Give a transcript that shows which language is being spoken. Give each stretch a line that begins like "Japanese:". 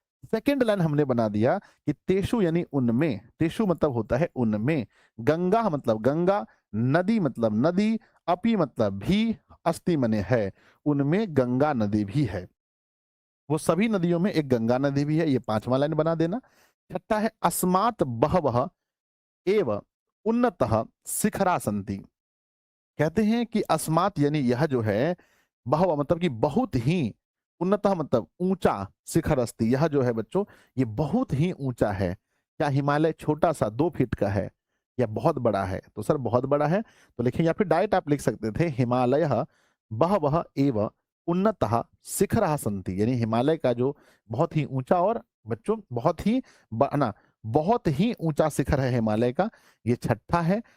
Hindi: Second line हमने बना दिया कि तेषु यानी उनमें, तेषु मतलब होता है उनमें, गंगा मतलब गंगा, नदी मतलब नदी, अपि मतलब भी, अस्ति मने है, उनमें गंगा नदी भी है। वो सभी नदियों में एक गंगा नदी भी है। ये 5वां लाइन बना देना। छठा है
Sanskrit: अस्मात् बहवः एव उन्नतः शिखरा सन्ति।
Hindi: कहते हैं कि अस्मात् यानी यह जो है, बहव मतलब कि बहुत ही, उन्नतः मतलब ऊंचा, शिखर अस्ति यह जो है बच्चों ये बहुत ही ऊंचा है। क्या हिमालय छोटा सा 2 फीट का है या बहुत बड़ा है? तो सर बहुत बड़ा है। तो लिखें, या फिर डायरेक्ट आप लिख सकते थे
Sanskrit: हिमालय बहवः एव उन्नतः शिखरः सन्ति,
Hindi: यानी हिमालय का जो बहुत ही ऊंचा और बच्चों बहुत ही ना बहुत ही ऊंचा शिखर है हिमालय का। ये छठा है।